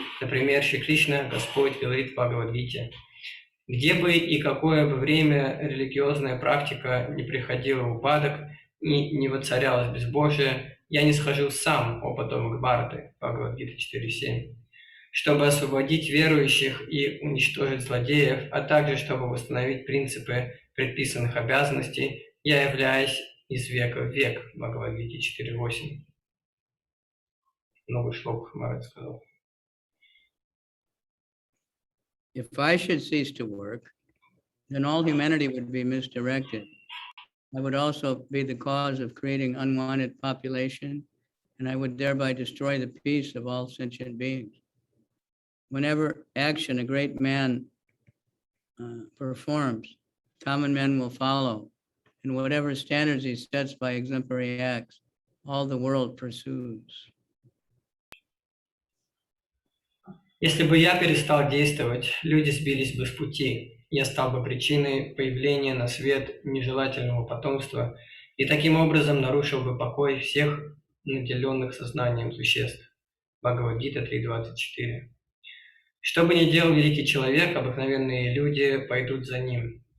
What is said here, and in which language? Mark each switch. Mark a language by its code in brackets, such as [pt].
[ru] Например, Шри Кришна, Господь, говорит в Бхагавад-гите: «Где бы и какое бы время религиозная практика не приходила в упадок и не воцарялось безбожие, я не схожу сам, о потомок Бхараты», Бхагавад-гита 4.7, чтобы освободить верующих и уничтожить злодеев, а также чтобы восстановить принципы предписанных обязанностей, я являюсь из века в век, Бхагавад-гите 4.8. Много шлок Махарадж сказал. [en] If I should cease to work, then all humanity would be misdirected. I would also be the cause of creating unwanted population, and I would thereby destroy the peace of all sentient beings. Whenever action a great man performs, common men will follow, and whatever standards he sets by exemplary acts, all the world pursues. [ru] Если бы я перестал действовать, люди сбились бы с пути. Я стал бы причиной появления на свет нежелательного потомства и таким образом нарушил бы покой всех наделенных сознанием существ. Бхагавад-гита 3.24. Что бы ни делал великий человек, обыкновенные люди пойдут за ним.